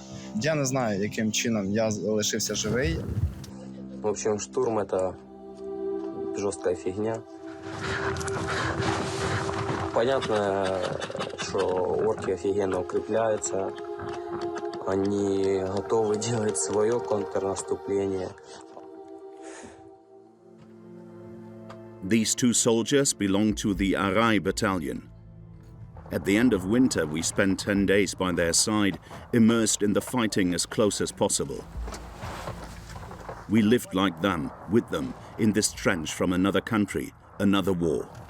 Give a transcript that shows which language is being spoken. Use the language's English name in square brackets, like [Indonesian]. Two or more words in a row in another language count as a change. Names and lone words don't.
[Ukrainian] Я не знаю, яким чином я лишився живий. [Russian] В общем, штурм — это жесткая фигня. Понятно, что орки офигенно укрепляются. Они готовы делать свое контрнаступление. [English] These two soldiers belong to the Arai battalion. At the end of winter, we spent 10 days by their side, immersed in the fighting as close as possible. We lived like them, with them, in this trench from another country, another war.